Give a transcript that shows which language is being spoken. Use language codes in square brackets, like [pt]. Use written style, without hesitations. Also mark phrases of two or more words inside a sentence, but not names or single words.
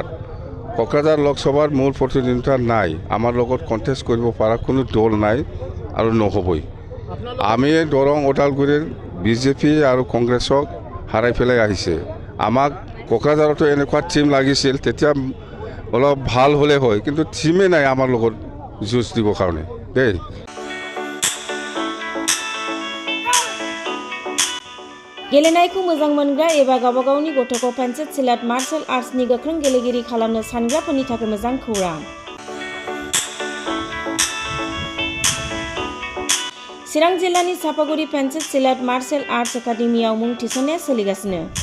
[as] কোকৰাঝাৰ লোকসভাৰ মূল প্ৰতিদ্বন্দ্বিতা নাই, আমাৰ লগত কণ্টেষ্ট কৰিব পৰা কোনো দল নাই আৰু নহ'বই। আমি দৰং ওদালগুৰিৰ BJP আৰু কংগ্ৰেছক হাৰাই পেলাই আহিছে। আমাক কোকৰাঝাৰতো এনেকুৱা টিম লাগিছিল, তেতিয়া অলপ ভাল হ'লে হয়, কিন্তু টিমেই নাই আমাৰ লগত যুঁজ দিবৰ কাৰণে দেই। [brx] गेलेनायखौ मोजां मोनग्रा एबा गावबा गावनि गथ'खौ पेन्सिल सिलाट मार्शल आर्ट्सनि गोख्रों गेलेगिरि खालामनो सानग्राफोरनि थाखाय मोजां खौरां। चिरां जिल्लानि सापागुरि पेन्सिल सिलाट मार्शल आर्ट्स एकाडेमियाव मुं थिसननाया सोलिगासिनो।